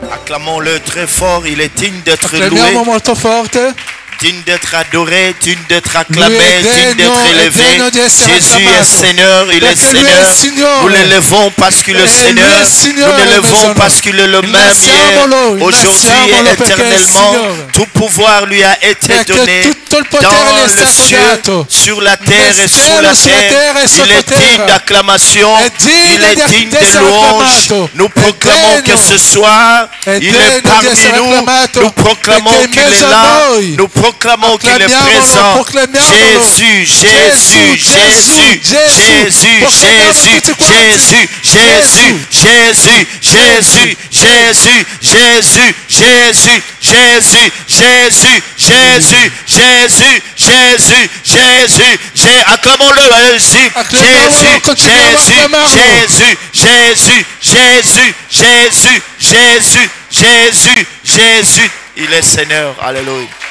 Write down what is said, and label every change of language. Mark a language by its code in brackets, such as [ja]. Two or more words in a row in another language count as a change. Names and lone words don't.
[fr] Acclamons-le très fort, il est digne d'être [it] Acclamiamo [fr] loué, [it] molto forte. [fr] digne d'être adoré, digne d'être acclamé, [it] Lui è [fr] digne [it] degno, [fr] d'être [it] è [fr] élevé. [it] degno di essere [fr] Jésus est [it] acclamato. [fr] Seigneur, il est [it] Perché lui è il [fr] Seigneur. [it] Signore. [fr] Nous l'élevons parce qu'il est [it] E lui è [fr] Seigneur. [it] il Signore [fr] Nous l'élevons [it] nel [fr] parce qu'il est le même hier, [it] Innalziamolo, [fr] aujourd'hui et [it] innalziamolo perché è il [fr] éternellement. [it] Signore. [fr] Tout pouvoir lui a été [it] Perché [fr] donné [it] tutto il potere [fr] dans [it] gli è [fr] le [it] stato [fr] ciel, [it] dato. [fr] sur la terre et [it] Nel [fr] sous [it] cielo, [fr] la [it] sulla terra [fr] terre. [it] e [fr] Il est [it] sottoterra. [fr] digne d'acclamation, [it] È digno [fr] il est [it] di [fr] digne de [it] essere [fr] louange. [it] acclamato. [fr] Nous [it] È [fr] proclamons que [it] degno. [fr] ce soir, [it] È [fr] il [it] degno [fr] est [it] di [fr] parmi [it] essere [fr] nous. [it] acclamato, [fr] Nous proclamons [it] perché in [fr] qu'il est [it] mezzo a [fr] là. [it] noi. [fr] Nous proclamons qu'il est [it] Acclamiamolo, [fr] présent. [it] proclamiamolo. [fr] Jésus, Jésus, Jésus, Jésus, Jésus, Jésus, Jésus, Jésus, Jésus, Jésus, Jésus, Jésus, Jésus, Jésus, Jésus, Jésus, Jésus, Jésus, Jésus, acclamons-le, Jésus, Jésus, Jésus, Jésus, Jésus, Jésus, Jésus, Jésus, Jésus, il est Seigneur, alléluia.